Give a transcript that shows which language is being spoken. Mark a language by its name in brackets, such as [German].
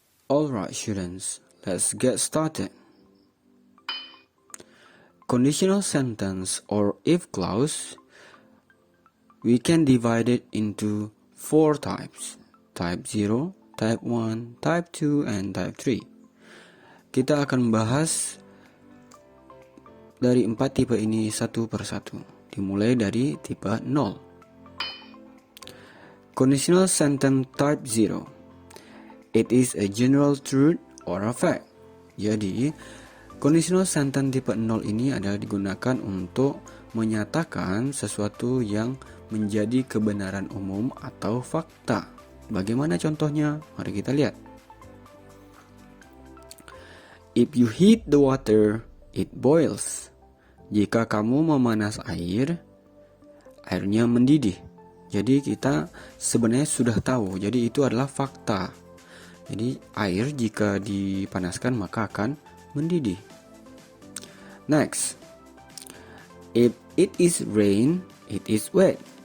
[English] Alright students, let's get started. Conditional sentence or if clause, we can divide it into 4 types. Type 0, type 1, type 2, and type 3. [Indonesian] Kita akan membahas dari 4 tipe ini satu persatu. Dimulai dari tipe 0. [English] Conditional sentence type 0. It is a general truth or a fact. [Indonesian] Jadi, conditional sentence tipe 0 ini adalah digunakan untuk menyatakan sesuatu yang menjadi kebenaran umum atau fakta. Bagaimana contohnya? Mari kita lihat. [English] If you heat the water, it boils. [Indonesian] Jika kamu memanas air, airnya mendidih. Jadi kita sebenarnya sudah tahu. Jadi itu adalah fakta. Jadi air jika dipanaskan maka akan mendidih. [English] Next, if it is rain, it is wet.